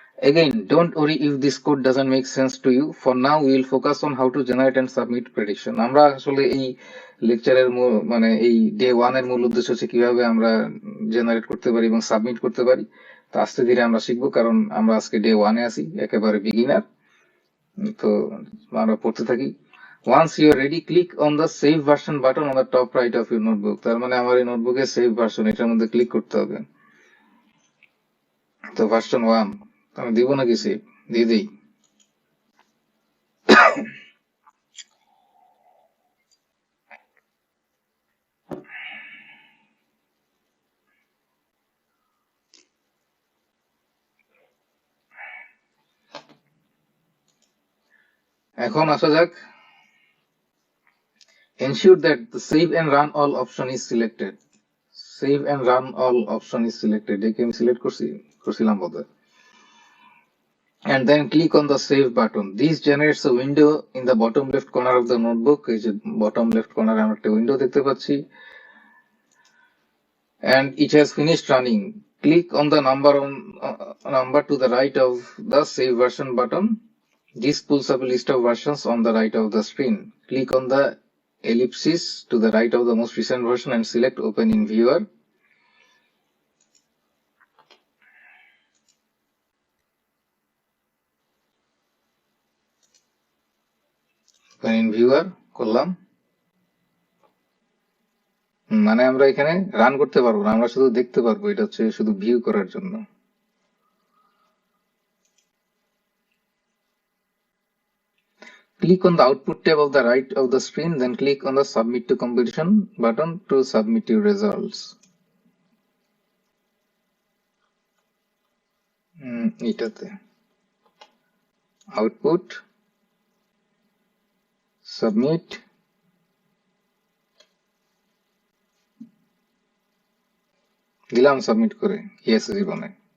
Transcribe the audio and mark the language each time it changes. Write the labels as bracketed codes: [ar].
[en] Again, don't worry if this code doesn't make sense to you. For now, we will focus on how to generate and submit prediction. [bn] আমরা আসলে এই লেকচারের মানে এই day 1 এর মূল উদ্দেশ্য হচ্ছে কিভাবে আমরা জেনারেট করতে পারি এবং সাবমিট করতে পারি। তো আস্তে ধীরে আমরা শিখবো, কারণ আমরা আজকে ডে 1 এ আছি, একেবারে বিগিনার। তো আমরা পড়তে থাকি। [en] Once you are ready, click on the save version button on the top right of your notebook. [bn] তার মানে আমার এই নোটবুকে সেভ ভার্সন, এটার মধ্যে ক্লিক করতে হবে। তো ভার্সন 1 আমি দিব নাকি সেভ, দিয়ে দিই। এখন আসা যাক, [en] ensure that the save and run all option is selected. Save and run all option is selected, [bn] একে আমি সিলেক্ট করছিলাম বোধহয়। [en] And then click on the save button. This generates a window in the bottom left corner of the notebook. [bn] এই যে [en] bottom left corner [bn] আমরা একটা window দেখতে পাচ্ছি। [en] And it has finished running. Click on the number to the right of the save version button. This pulls up a list of versions on the right of the screen. Click on the ellipsis to the right of the most recent version and select open in viewer. [bn] Open in viewer করলাম, মানে আমরা এখানে run করতে পারবো না, আমরা শুধু দেখতে পারবো। এটা হচ্ছে শুধু ভিউ করার জন্য। [en] Click on the output tab of the right of the screen, then click on the submit to competition button to submit your results. [bn] এটাতে আউটপুট, সাবমিট, দিলাম সাবমিট করে, ইয়েস জীবনে।